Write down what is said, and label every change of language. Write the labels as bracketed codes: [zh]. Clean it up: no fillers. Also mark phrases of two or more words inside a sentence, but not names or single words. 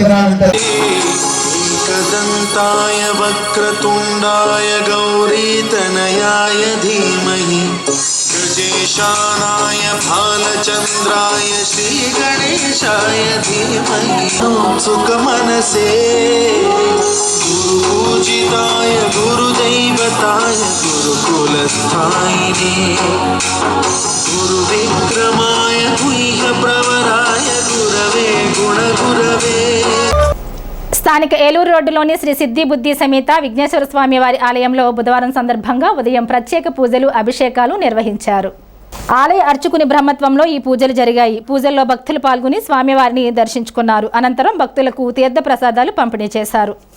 [sa] एकदन्ताय वक्रतुण्डाय गौरीतनयाय धीमहि गजेशानाय भालचन्द्राय श्रीगणेशाय धीमहि सुखमनसे गुरुपूजिताय गुरुदैवताय गुरुकुलस्थायिने गुरुविक्रमाय गुह्यप्रवराय गुरवे गुणगुरवे. [te] స్థానిక ఏలూరు రోడ్డులోని శ్రీ సిద్ధి బుద్ధి సమేత విఘ్నేశ్వర స్వామి వారి ఆలయంలో బుధవారం సందర్భంగా ఉదయం ప్రత్యేక పూజలు, అభిషేకాలు నిర్వహించారు. ఆలయ అర్చకుని బ్రహ్మత్వంలో ఈ పూజలు జరిగాయి. పూజల్లో భక్తులు పాల్గొని స్వామివారిని దర్శించుకున్నారు. అనంతరం భక్తులకు తీర్థ ప్రసాదాలు పంపిణీ చేశారు.